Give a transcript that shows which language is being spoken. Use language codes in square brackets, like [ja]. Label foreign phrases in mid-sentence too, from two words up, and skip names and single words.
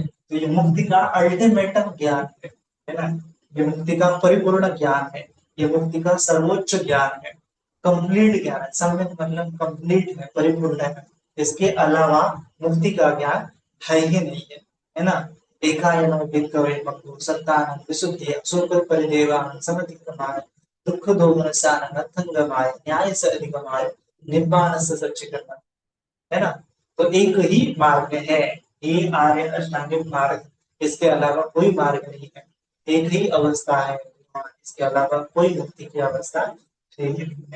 [hi] तो ये मुक्ति का अल्टीमेटम ज्ञान है ना, ये मुक्ति का परिपूर्ण ज्ञान है, ये मुक्ति का सर्वोच्च ज्ञान है, कंप्लीट ज्ञान है। सम्यक मतलब कंप्लीट है, परिपूर्ण है। इसके अलावा मुक्ति का ज्ञान है ही नहीं है ना। [pi] एकायनो भिक्खवे मग्गो सत्तानं विशुद्धिया सुख परिदेवानं समतिक्रमाय दुःख दोमनसानं अर्थंगमाय न्याय से अधिगमाय निब्बान से सच्चिकरण, [hi] है ना। तो एक ही मार्ग है, ये आर्य अष्टांगिक मार्ग, इसके अलावा कोई मार्ग नहीं है। एक ही अवस्था है, इसके अलावा कोई मुक्ति की अवस्था नहीं है।